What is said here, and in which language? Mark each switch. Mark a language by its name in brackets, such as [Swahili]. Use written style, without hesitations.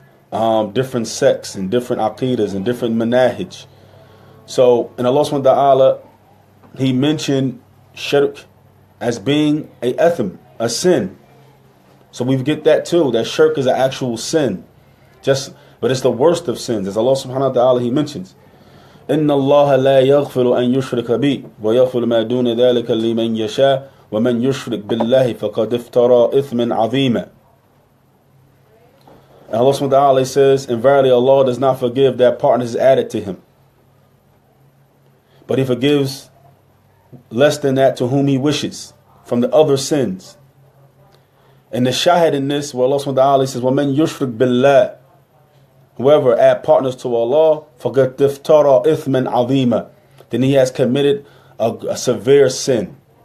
[English] Different sects and different aqidas and different manahij. So, in Allah subhanahu wa ta'ala, He mentioned shirk as being a ethm, a sin. So we get that too, that shirk is an actual sin. But it's the worst of sins. As Allah subhanahu wa ta'ala, He mentions, [Arabic] إن الله لا يغفر أن يشرك به ويغفر ما دون ذلك لمن يشاء ومن يشرك بالله فقد افترى إثما عظيما. [English] And Allah subhanahu wa ta'ala says, and verily Allah does not forgive that partners is added to Him, but He forgives less than that to whom He wishes from the other sins. And the shahid in this, where Allah subhanahu wa ta'ala says, [Arabic] وَمَنْ يُشْرِكْ بِاللَّهِ, [English] whoever add partners to Allah, [Arabic] فَقَدْ افترى إِثْمًا عَظِيمًا, [English] then he has committed a severe sin.